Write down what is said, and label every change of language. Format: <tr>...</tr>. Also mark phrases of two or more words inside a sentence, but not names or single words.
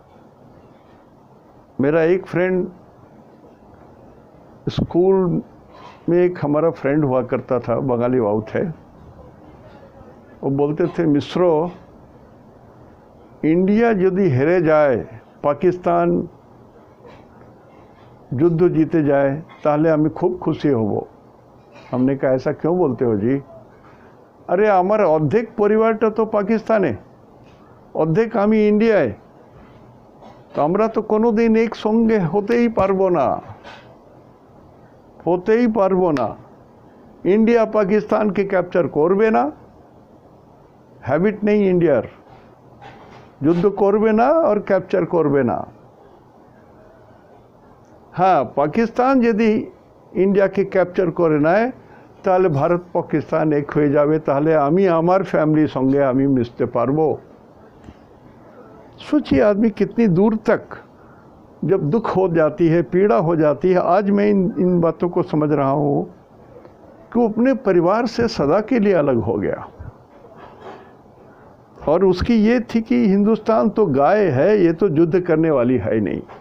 <hi>मेरा एक फ्रेंड, स्कूल में एक हमारा फ्रेंड हुआ करता था, बंगाली बाबू थे। वो बोलते थे, मित्रों,</hi> <bn>ইন্ডিয়া যদি হেরে যায়, পাকিস্তান যুদ্ধ জিতে যায়, তাহলে হমে খুব খুশি হবো।</bn> <hi>हमने कहा, ऐसा क्यों बोलते हो जी?</hi> <bn>অরে আমার অর্ধেক পরিবারটা তো পাকিস্তানে, অর্ধেক আমি ইন্ডিয়ায়, তো আমরা তো কোনোদিন এক সঙ্গে হতেই পারবো না, হতেই পারবো না। ইন্ডিয়া পাকিস্তান কে ক্যাপচার করবে না, হ্যাবিট নহীঁ ইন্ডিয়ার, যুদ্ধ করবে না ঔর ক্যাপচার করবে না। হ্যাঁ, পাকিস্তান যদি ইন্ডিয়া কে ক্যাপচার করে না, তাহলে ভারত পাকিস্তান এক হো যাবে, তাহলে আমি আমার ফ্যামিলি সঙ্গে আমি মিশতে পারবো।</bn> <hi>सोचिए आदमी कितनी दूर तक जब दुख हो जाती है, पीड़ा हो जाती है। आज मैं इन बातों को समझ रहा हूँ कि वो अपने परिवार से सदा के लिए अलग हो गया, और उसकी ये थी कि हिंदुस्तान तो गाय है, ये तो युद्ध करने वाली है नहीं।</hi>